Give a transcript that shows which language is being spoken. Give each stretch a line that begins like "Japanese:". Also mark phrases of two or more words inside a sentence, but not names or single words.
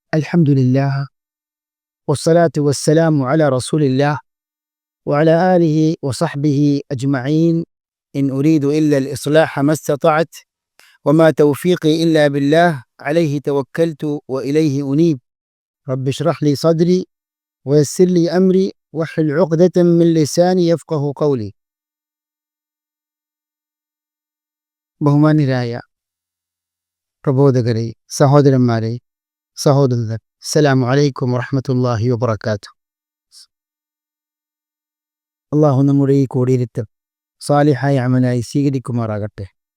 Arabic: الحمد لله والصلاة والسلام على رسول الله وعلى آله وصحبه أجمعين. إن أريد إلا الإصلاح ما استطعت وما توفيقي إلا بالله عليه توكلت وإليه أنيب. رب اشرح لي صدري ويسر لي أمري واحلل عقدة من لساني يفقه قولي.
Malayalam: ബഹുമാന്യരായ പ്രബോധകരെ, സഹോദരന്മാരെ, സഹോദരർ,
Arabic: السلام عليكم ورحمة الله وبركاته.
Malayalam: അള്ളാഹു നമ്മുടെ ഈ കൂടിയിരുത്തം സാലിഹായ അമലായി സ്വീകരിക്കുമാറാകട്ടെ.